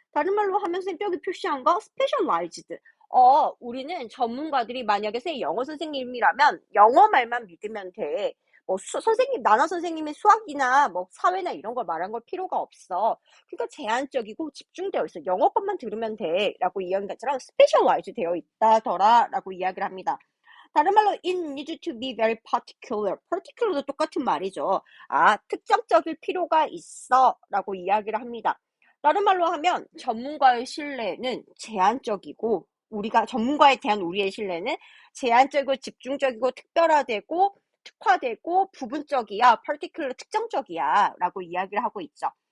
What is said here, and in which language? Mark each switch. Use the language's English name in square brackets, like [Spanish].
[Korean] 다른 말로 하면 선생님이 표시한 거 specialized. 우리는 전문가들이 만약에 영어 선생님이라면 영어 말만 믿으면 돼. 선생님, 나나 선생님의 수학이나 사회나 이런 걸 말한 걸 필요가 없어. 그러니까 제한적이고 집중되어 있어. 영어 것만 들으면 돼. 라고 이야기한 것처럼 specialize 되어 있다더라. 라고 이야기를 합니다. 다른 말로 [English] it needs to be very particular. [Korean] particular도 똑같은 말이죠. 특정적일 필요가 있어. 라고 이야기를 합니다. 다른 말로 하면 전문가의 신뢰는 제한적이고 우리가 전문가에 대한 우리의 신뢰는 제한적이고 집중적이고 특별화되고 특화되고 부분적이야, particular 특정적이야 라고 이야기를 하고 있죠.